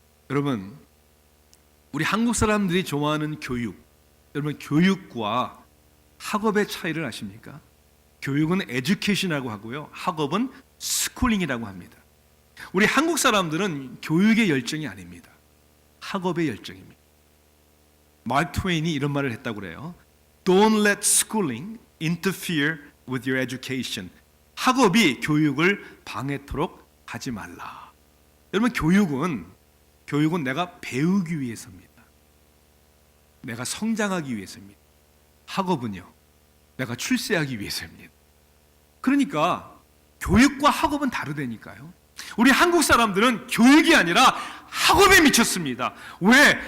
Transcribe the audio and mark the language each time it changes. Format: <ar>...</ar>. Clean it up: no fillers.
<ko>여러분, 우리 한국 사람들이 좋아하는 교육, 여러분 교육과 학업의 차이를 아십니까? 교육은 education이라고 하고요, 학업은 schooling 합니다. 우리 한국 사람들은 교육의 열정이 아닙니다. 학업의 열정입니다. 마크 트웨인이 이런 말을 했다고 그래요.</ko> <en>Don't let schooling interfere with your education.</en> <ko>학업이 교육을 방해토록 하지 말라. 여러분, 교육은 내가 배우기 위해서입니다. 내가 성장하기 위해서입니다. 학업은요, 내가 출세하기 위해서입니다. 그러니까 교육과 학업은 다르다니까요. 우리 한국 사람들은 교육이 아니라 학업에 미쳤습니다. 왜?</ko>